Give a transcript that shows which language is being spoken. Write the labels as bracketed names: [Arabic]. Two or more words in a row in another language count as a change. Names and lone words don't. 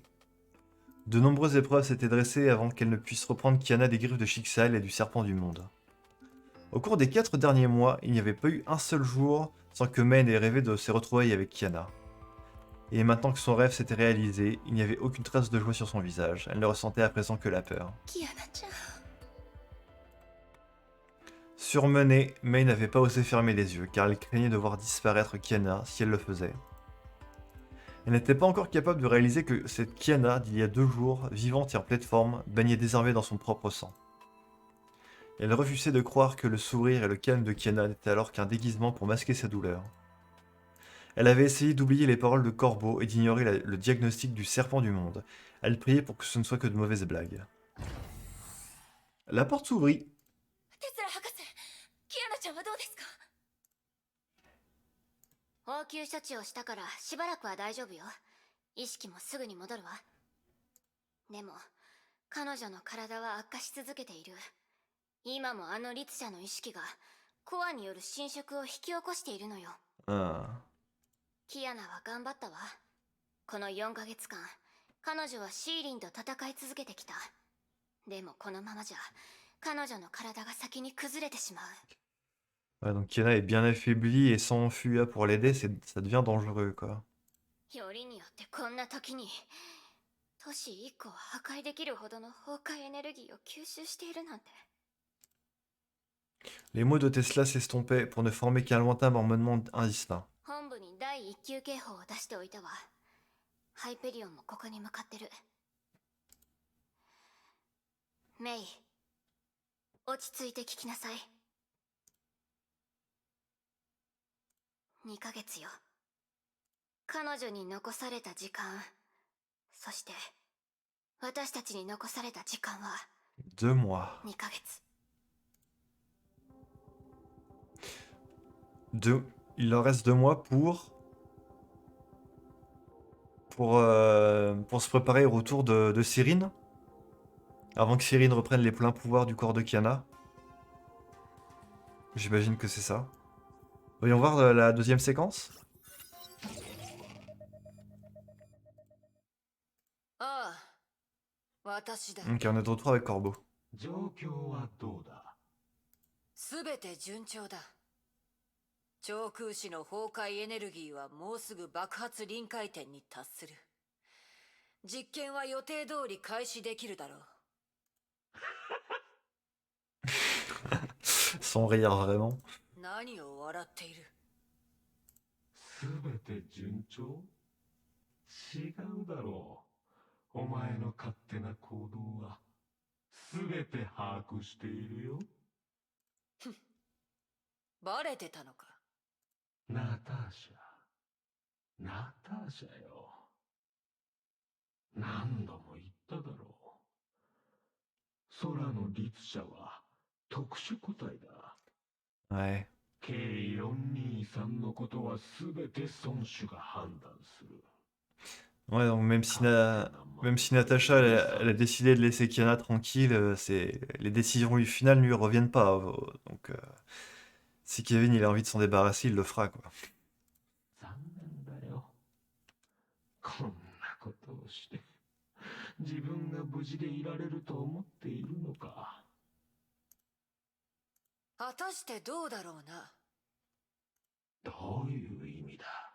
[French] De nombreuses épreuves s'étaient dressées avant qu'elle ne puisse reprendre Kiana des griffes de Schicksal et du serpent du monde. Au cours des 4 derniers mois, il n'y avait pas eu un seul jour sans que Mai n'ait rêvé de ses retrouvailles avec Kiana. Et maintenant que son rêve s'était réalisé, il n'y avait aucune trace de joie sur son visage. Elle ne ressentait à présent que la peur. [Japanese] キアナちゃん。 [French] Surmenée, Mai n'avait pas osé fermer les yeux, car elle craignait de voir disparaître Kiana si elle le faisait. Elle n'était pas encore capable de réaliser que cette Kiana d'il y a 2 jours, vivante et en pleine forme, baignait désormais dans son propre sang. Elle refusait de croire que le sourire et le calme de Kiana n'étaient alors qu'un déguisement pour masquer sa douleur. Elle avait essayé d'oublier les paroles de Corbeau et d'ignorer le diagnostic du serpent du monde. Elle priait pour que ce ne soit que de mauvaises blagues. La porte s'ouvrit. [Japanese] テスラ博士、キアナちゃんはどうですか？応急処置をしたからしばらくは大丈夫よ。意識もすぐに戻るわ。でも彼女の体は悪化し続けている。今もあの律者の意識がコアによる侵食を引き起こしているのよ。 Ah. キアナは頑張ったわ。この4ヶ月間、彼女はシーリンと戦い続けてきた。でもこのままじゃ、彼女の体が先に崩れてしまう。 [French] Ouais, donc Kiana est bien affaiblie et sans Fuya pour l'aider, ça devient dangereux, quoi. [Japanese] よりによってこんな時に、都市1個を破壊できるほどの崩壊エネルギーを吸収しているなんて。 [French] Les mots de Tesla s'estompaient pour ne former qu'un lointain marmonnement indistinct. [Japanese] 本部に第1級警報を出しておいたわ。ハイペリオンもここに向かってる。メイ、落ち着いて聞きなさい。2ヶ月よ。彼女に残された時間、そして私たちに残された時間は [French] 2 mois. [Japanese] 2ヶ月。 [French] Il leur reste 2 mois pour se préparer au retour de Cyrine. Avant que Cyrine reprenne les pleins pouvoirs du corps de Kiana. J'imagine que c'est ça. Voyons voir la deuxième séquence. [Japanese] ああ、私だ。 [French] Ok, on est de retour avec Corbeau. [Japanese] 状況はどうだ？すべて順調だ。長空子の崩壊エネルギーはもうすぐ爆発臨界点に達する。実験は予定通り開始できるだろう。 [French] Sans rire vraiment. [Japanese] 何を笑っている。すべて順調？違うだろう。お前の勝手な行動はすべて把握しているよ。バレてたのか。ナターシャ。ナターシャよ。何度も言っただろう。空の律者は特殊個体だ。 [French] Ouais. [Japanese] K423 のことはすべて孫主が判断する。 [French] Ouais, donc même si Natacha elle a décidé de laisser Kiana tranquille, les décisions finales ne lui revienned pas. Donc si Kevin il a envie de s'en débarrasser, il le fera quoi. [Japanese] 残念だよ。こんなことをして自分が無事でいられると思っているのか。果たしてどうだろうな。どういう意味だ。